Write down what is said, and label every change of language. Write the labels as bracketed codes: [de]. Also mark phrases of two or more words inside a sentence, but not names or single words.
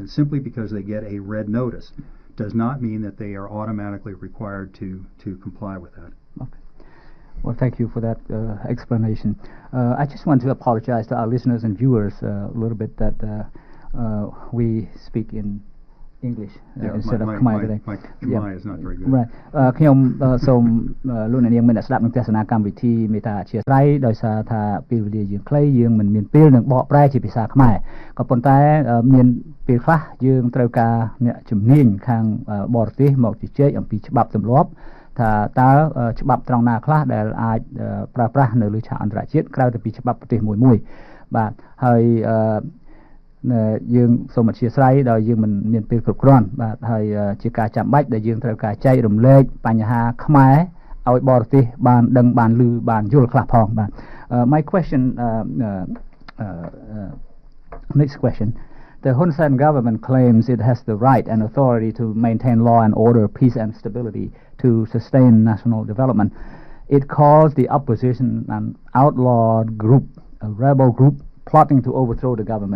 [en] And simply because they get a red notice does not mean that they are automatically required to comply with that. Okay. Well, thank you for that explanation. I just want to apologize to our listeners and viewers a little bit that we speak in English instead of Khmer today. My Khmer is not very good. Right. [km] ខ្ញុំសូមលោកអ្នកនាងមានស្ដាប់នឹងទស្សនាកម្មវិធីមេតាអធិស្ឋានដោយសារថាពេលវេលាយើងខ្លីយើងមិនមានពេលនឹងបកប្រែជាភាសាខ្មែរក៏ប៉ុន្តែមានពេលខ្លះយើងត្រូវការអ្នកជំនាញខាងបរទេសមកជជែកអំពីច្បាប់ទម្លាប់ថាតើច្បាប់ត្រង់ណាខ្លះដែលអាចប្រើប្រាស់នៅលើឆាកអន្តរជាតិក្រៅពីច្បាប់ប្រទេសមួយបាទហើយ យើងសូមអធិស្ឋានដោយយើងមិនមានពេលគ្រប់គ្រាន់បាទហើយជាការចាំបាច់ដែលយើងត្រូវការចែករំលែកបញ្ហាខ្មែរឲ្យបរទេសបានដឹងបានឮបានយល់ខ្លះផងបាទ [en] My question next question. The Hun Sen government claims it has the right and authority to maintain law and order, peace and stability to sustain national development. It calls the opposition an outlawed group, a rebel group plotting to overthrow the government.